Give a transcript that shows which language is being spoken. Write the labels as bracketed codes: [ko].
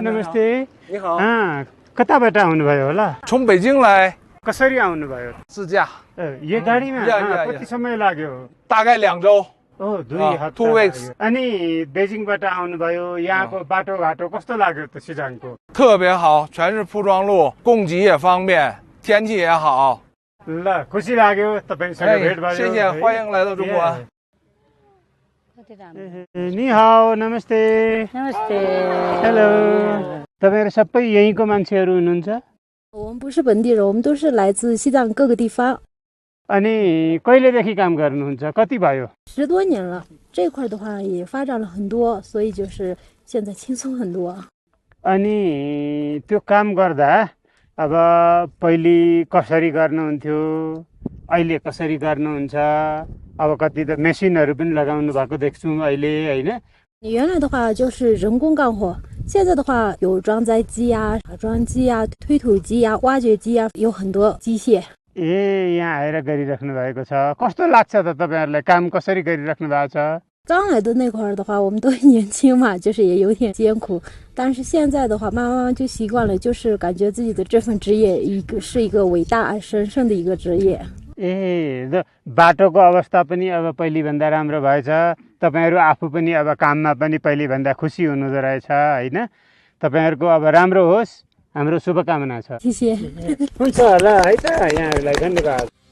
[ne] नमस्ते। [zh] 你好， [ne] कताबाट आउनुभयो होला? [zh] 从北京来 [ne] कसरी आउनुभयो? [zh] 自驾， [ne] यो गाडीमा या, कति समय लाग्यो? [zh] 大概2周。 [ne] ओ 2 हप्ता [en] 2 weeks [ne] लाग्यो। अनि बेजिङबाट आउनुभयो, यहाँको बाटोघाटो कस्तो लाग्यो त सिजाङको? [zh] 特别好，全是铺装路，供给也方便，天气也好。 [ne] ल खुसी लाग्यो तपाईसँग 哎 भेट，भयो। [zh] 谢谢，欢迎来到中国。 [ne] कति राम्रो। निहाओ, नमस्ते। नमस्ते। हेलो। तपाईहरु सबै यहीँको मान्छेहरु हुनुहुन्छ? [zh] 我们不是本地人，我们都是来自西藏各个地方。 [ne] अनि कहिलेदेखि काम गर्नुहुन्छ? कति भयो? [zh] 10多年了，这块的话也发展了很多，所以就是现在轻松很多。 [ne] अनि त्यो काम गर्दा अब पहिले कसरी गर्नुहुन्थ्यो, अहिले कसरी गर्नुहुन्छ? अब कति त मेसिनहरु पनि लगाउनु भएको देख्छु अहिले हैन? [zh] 原来的话就是人工干活，现在的话有装载机呀、打桩机呀、推土机呀、挖掘机呀，有很多机械。 [ne] ए यहाँ आएर गरिराख्नु भएको छ। कस्तो लाग्छ त तपाईहरुलाई काम कसरी गरिराख्नु भएको छ? [zh] 刚来的那会儿的话，我们都年轻嘛，就是也有点艰苦。但是现在的话，慢慢就习惯了，就是感觉自己的这份职业是一个伟大神圣的一个职业。 [ne] ए बाटोको अवस्था पनि अब पहिले भन्दा राम्रो भएछ। तपाईहरु आफू पनि अब काममा पनि पहिले भन्दा खुसी हुनुहुँदो रहेछ हैन? तपाईहरुको अब राम्रो होस्, हाम्रो शुभकामना छ। [zh] 谢谢。 [ne] हुन्छ होला है त, यहाँहरुलाई धन्यवाद।